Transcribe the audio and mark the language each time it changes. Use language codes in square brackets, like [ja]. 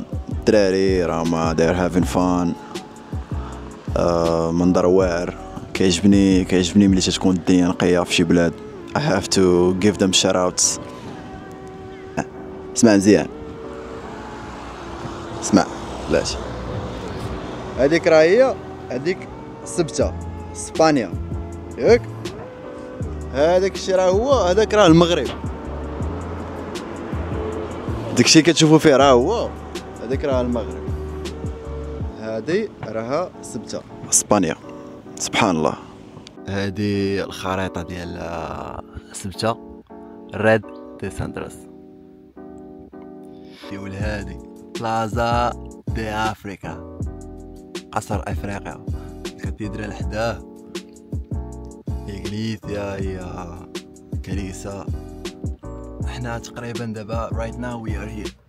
[ar] الدراري راهم داير هافين فان. منظر واعر. كيعجبني ملي تكون الدنيا نقيه في شي بلاد. [en] I have to give them shout outs. [ar] اسمع مزيان، اسمع. بلاش هذيك راه هي هذيك سبته اسبانيا ياك. هذاك الشيء راه هو هذاك راه المغرب. داكشي كتشوفوا فيه راه هو هذاك راه المغرب. هذه راها سبته اسبانيا. سبحان الله. هذه الخريطه ديال سبته ريد دي ساندرس. يقول هذه بلازا دي افريكا، قصر افريقيا. الكاتدرال حداه، اغليسيا هي كنيسه. احنا تقريبا دابا [en] right now we are here.